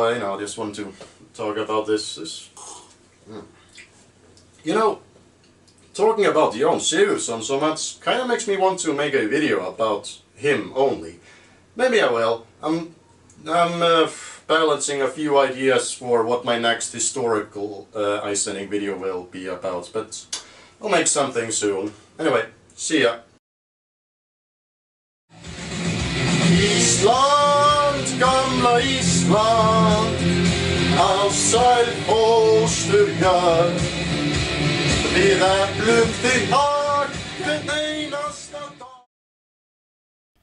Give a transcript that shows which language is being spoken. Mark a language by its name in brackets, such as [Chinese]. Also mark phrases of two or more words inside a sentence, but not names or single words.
[English] I just wanted to talk about this. Talking about Jón Sigurðsson so much kind of makes me want to make a video about him only. Maybe I will. I'm balancing a few ideas for what my next historical Icelandic video will be about, but I'll make something soon. Anyway, see ya. [Icelandic] Ísland, gamla Ísland, ásæl Austurvöllur, við eflum þig hag hvern einasta dag.